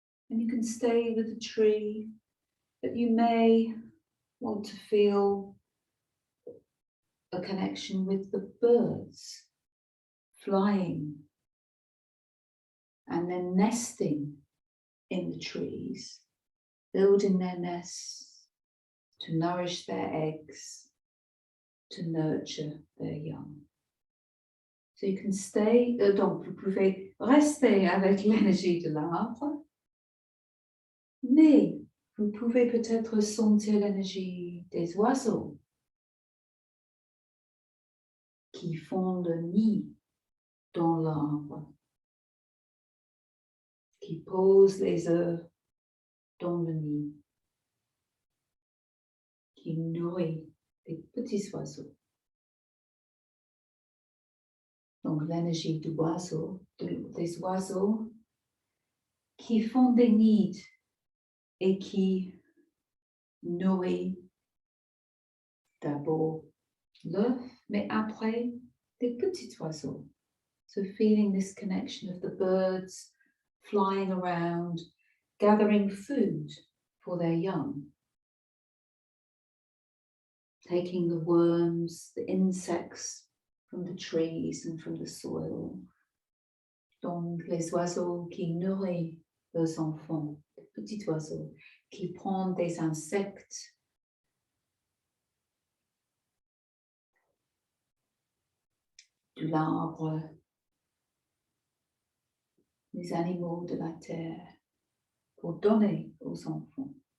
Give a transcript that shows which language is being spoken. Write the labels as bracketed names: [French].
[English] And you can stay with the tree, but you may want to feel a connection with the birds flying and then nesting in the trees, building their nests to nourish their eggs, to nurture their young. So you can stay, [French] donc vous pouvez rester avec l'énergie de l'arbre, mais vous pouvez peut-être sentir l'énergie des oiseaux qui font le nid dans l'arbre, qui posent les œufs dans le nid, qui nourrit les petits oiseaux. Donc l'énergie des oiseaux qui font des nids et qui nourrit d'abord l'œuf, mais après des petits oiseaux. [English] So feeling this connection of the birds flying around, gathering food for their young, taking the worms, the insects from the trees and from the soil. [French] Donc les oiseaux qui nourrissent leurs enfants, les petits oiseaux qui prennent des insectes de l'arbre, les animaux de la terre, pour donner aux enfants.